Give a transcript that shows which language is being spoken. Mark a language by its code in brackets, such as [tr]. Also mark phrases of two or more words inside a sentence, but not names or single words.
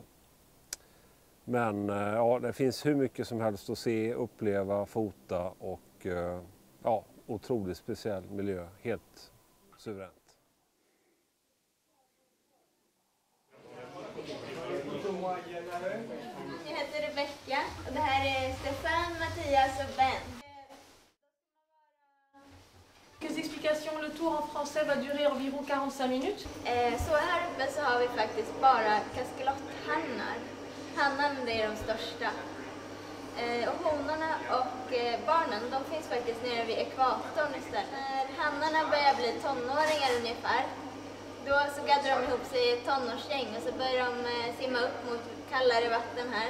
[sv] Men ja, det finns hur mycket som helst att se, uppleva, fota och ja, otroligt speciell miljö. Helt suveränt. Jag heter Rebecca och det här är Stefan, Mattias och Ben. [fr] Quelques explications, le tour en français va durer environ 45 minutes. [sv] Så här uppe så har vi faktiskt bara kaskelothannar. Hannan det är de största. Och honorna och barnen de finns faktiskt nere vid ekvatorn istället. När hannarna börjar bli tonåringar ungefär, då så gaddar de ihop sig i ett tonårsgäng och så börjar de simma upp mot kallare vatten här.